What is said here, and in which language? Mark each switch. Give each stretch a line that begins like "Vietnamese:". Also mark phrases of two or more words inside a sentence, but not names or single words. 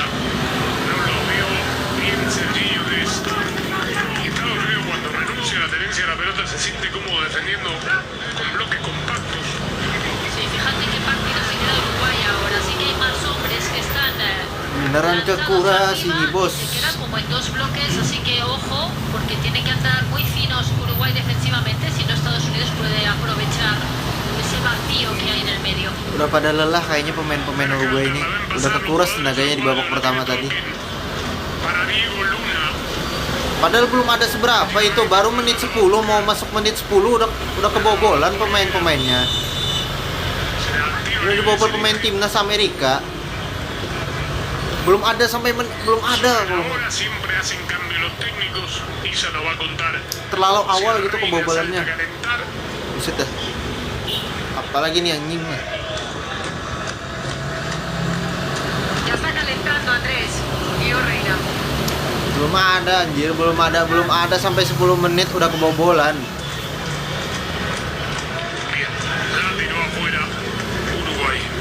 Spanish: No lo vio bien Serginho Dest. Y Estados Unidos cuando renuncia a la tenencia de la pelota se siente cómodo defendiendo con bloques compactos. Sí, fíjate qué partido se queda Uruguay ahora. Sí que hay más hombres que están
Indonesian: Beneran
Spanish: lanzados
Indonesian: kekuras
Spanish: arriba,
Indonesian: ini, bos.
Spanish: Se queda como en dos bloques, así que ojo, porque tiene que andar muy finos Uruguay defensivamente, si no Estados Unidos puede aprovechar ese vacío que hay en el medio.
Indonesian: Udah pada lelah kayaknya pemain-pemain Uruguay ini. Udah kekuras tenaganya di babak pertama tadi.
Spanish: Para Diego Luna.
Indonesian: Padahal belum ada seberapa itu, baru menit 10, mau masuk menit 10 udah kebobolan pemain-pemainnya.
Spanish: Se activa
Indonesian: Udah dibobol pemain timnas Amerika. Belum ada belum ada.
Spanish: Ahora siempre hacen cambio los técnicos y se lo va a contar.
Indonesian: Terlalu awal
Spanish: Si
Indonesian: gitu
Spanish: Reina
Indonesian: kebobolannya.
Spanish: salta a calentar,
Indonesian: Buset dah. Apalagi nih anjing nih.
Spanish: Ya está calentando Andrés. Guido Reina.
Indonesian: Belum ada sampai 10 menit udah kebobolan.
Spanish: bien, la tiró afuera Uruguay.